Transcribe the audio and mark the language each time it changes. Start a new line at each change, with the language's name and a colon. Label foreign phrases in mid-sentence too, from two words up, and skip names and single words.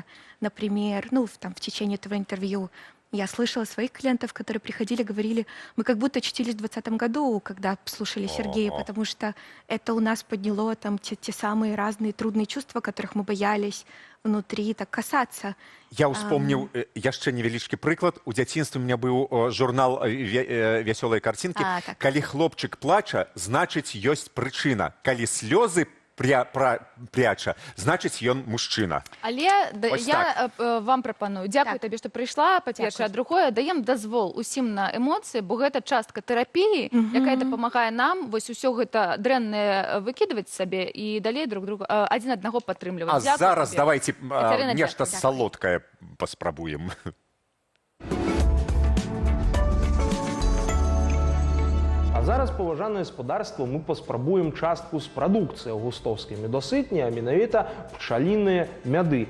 Russian: Например, в течение этого интервью я слышала своих клиентов, которые приходили, говорили, мы как будто очутились в 2020 году, когда слушали Сергея, потому что это у нас подняло те самые разные трудные чувства, которых мы боялись внутри так касаться.
Belarusian: Я успомніў яшчэ невялічкі прыклад. У дзяцінстве
Russian: у меня
Belarusian: быў журнал «Вясёлыя карцінкі». Калі хлопчык плача, значыць, ёсць прычына. Калі слёзы пряча, значыць, ён мужчына. Але я вам прапаную, дзякую табе, што прыйшла, па-першае, а другое, даем дазвол усім на эмоцыі, бо гэта частка тэрапіі, якая дапамагае нам вось усё гэта дрэннае выкідваць сабе і далей
Russian: друг друга
Belarusian: адзін аднаго падтрымліваць. А зараз давайте нешта салодкае паспрабуем. А зараз, паважанае спадарства, мы паспрабуем частку з прадукцыі густовскай медасытні, а менавіта пчаліныя мяды.